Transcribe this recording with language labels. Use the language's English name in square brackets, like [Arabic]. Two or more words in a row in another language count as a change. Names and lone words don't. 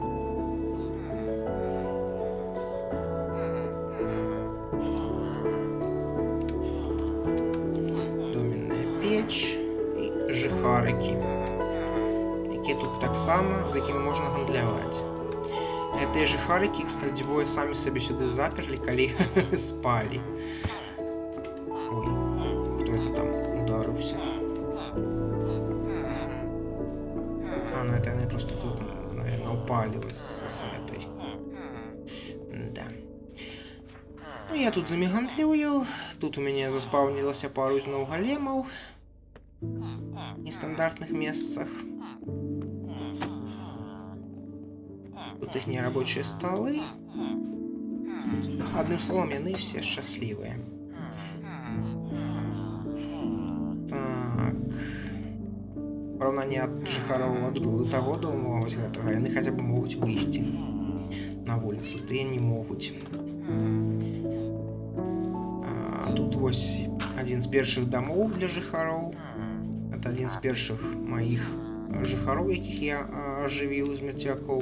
[Belarusian] Доменная печ і жыхарыкі, якія тут таксама, з якімі можна гандляваць. Гэтыя жыхарыкі, кстати, двое самі сабе сюды заперлі, калі спалі. [Russian] Ой, кто это там ударился? Ну это они просто тут, наверное, упали вот с этой. [Belarusian] я тут замігантлюю. Тут у мяне заспаўнілася пару зноў галемаў в нестандартных месцах. [Russian] Тут их нерабочие столы. Одним словом, яны все счастливые. [Belarusian] Так. Параўнанне ад жыхароў ад таго дома, вось гэтага, яны хаця бы могуць выйсці на вуліцу, тыя не могуць. Тут вось адзін з першых дамоў для жыхароў. Это адзін з першых маіх жыхароў, якіх я ажывіў з мярцвякоў.